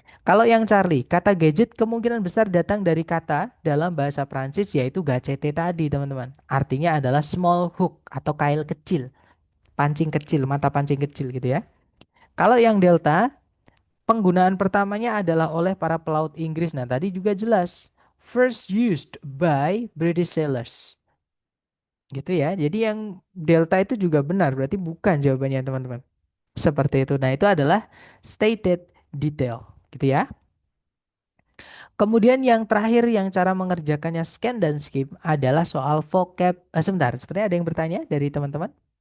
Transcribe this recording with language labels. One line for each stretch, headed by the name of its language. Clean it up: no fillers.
Indonesian: Kalau yang Charlie, kata gadget kemungkinan besar datang dari kata dalam bahasa Prancis yaitu gacete tadi, teman-teman. Artinya adalah
English: small hook
Indonesian: atau kail kecil, pancing kecil, mata pancing kecil gitu ya. Kalau yang delta, penggunaan pertamanya adalah oleh para pelaut Inggris. Nah, tadi juga jelas.
English: First used by British sailors.
Indonesian: Gitu ya. Jadi yang delta itu juga benar, berarti bukan jawabannya, teman-teman. Seperti itu. Nah, itu adalah stated detail, gitu ya. Kemudian yang terakhir yang cara mengerjakannya scan dan skip adalah soal vocab. Sebentar, sepertinya ada yang bertanya dari teman-teman.